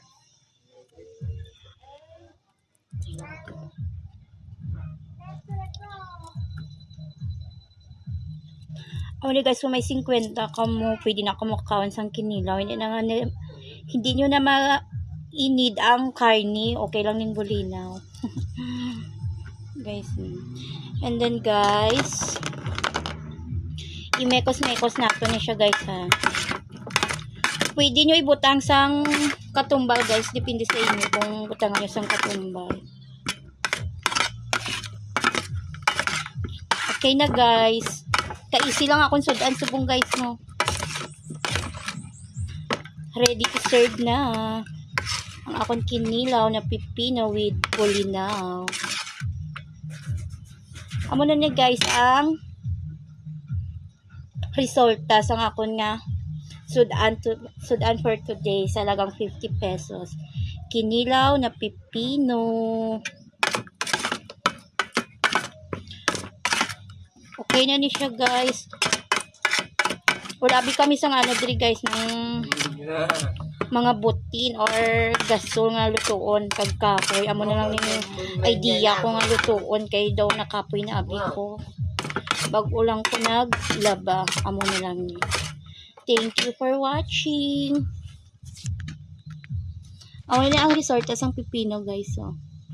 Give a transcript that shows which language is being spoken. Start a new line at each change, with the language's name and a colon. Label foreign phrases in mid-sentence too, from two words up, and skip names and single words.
English: Only guys,
Hiligaynon: kung may 50 kamo, pwede na kamo kaon sang kinilaw. Hindi nyo na ma-inid ang karni. Okay lang ning bulinaw. Guys.
English: And then
Hiligaynon: guys, imekos-mekos na ito siya guys ha. Pwede nyo ibutang sang katumbal guys. Depende sa inyo kung butangan nyo sang katumbal. Okay na guys. Kaisi lang akong sudan subong guys no.
English: Ready to serve
Hiligaynon: na ang akong kinilaw na pipino with bulinaw. Amo na niya guys ang resulta sa akong nga sudan
English: for today
Hiligaynon: sa lagang 50 pesos. Kinilaw na pipino. Okay na ni siya guys. Wala bi kami sang ano diri guys ng mga butin or gasol nga lutuon kag kapoy. Amo na lang ni idea ko nga lutuon kay daw nakapoy na abi ko. Bag-o lang ko naglaba. Amo na lang ni.
English: Thank you for watching.
Hiligaynon: Amo na ang resort sang pipino guys oh.